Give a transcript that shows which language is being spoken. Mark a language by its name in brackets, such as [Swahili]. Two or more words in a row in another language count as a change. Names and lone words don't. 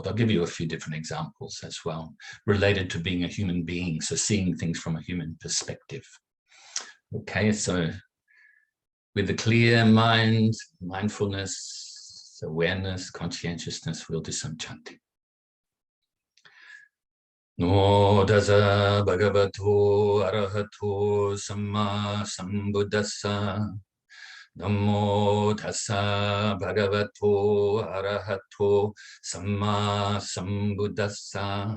[English] I'll give you a few different examples as well, related to being a human being, so seeing things from a human perspective. Okay, so with a clear mind, mindfulness, awareness, conscientiousness, we'll do some chanting. [Pali] Namo Tassa Bhagavato ArahatoSammaSambuddhassa. Namo Tassa Bhagavato ArahatoSammaSambuddhassa.